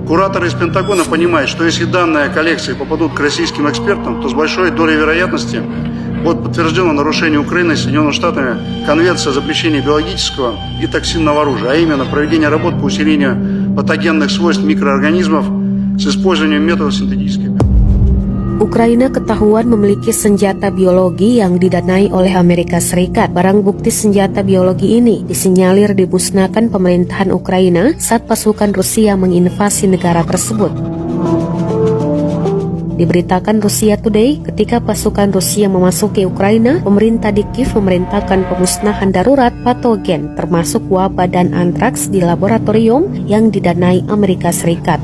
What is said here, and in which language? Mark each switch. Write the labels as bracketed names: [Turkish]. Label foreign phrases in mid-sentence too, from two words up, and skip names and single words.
[Russian] Кураторы из Пентагона понимают, что если данные коллекции попадут к российским экспертам, то с большой долей вероятности будет подтверждено нарушение Украины и Соединенными Штатами Конвенции о запрещении биологического и токсинного оружия, а именно проведение работ по усилению патогенных свойств микроорганизмов с использованием методов синтетических. [Indonesian] Ukraina ketahuan memiliki senjata biologi yang didanai oleh Amerika Serikat. Barang bukti senjata biologi ini disinyalir dimusnahkan pemerintahan Ukraina saat pasukan Rusia menginvasi negara tersebut. Diberitakan Rusia Today, ketika pasukan Rusia memasuki Ukraina, pemerintah di Kiev memerintahkan pemusnahan darurat patogen termasuk wabah dan antraks di laboratorium yang didanai Amerika Serikat.